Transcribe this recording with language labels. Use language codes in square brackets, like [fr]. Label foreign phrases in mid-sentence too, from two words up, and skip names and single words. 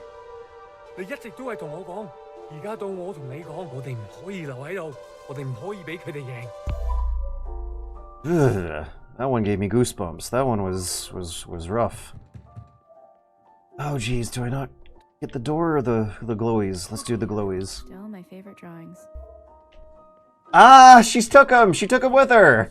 [yue] 你一直都係同我講，而家到我同你講，我哋唔可以留喺度，我哋唔可以俾佢哋贏。 [en] Ugh, that one gave me goosebumps. That one was rough. Oh geez, do I not get the door or the glowies? Let's do the glowies. Still my favorite drawings. Ah, she took them with her.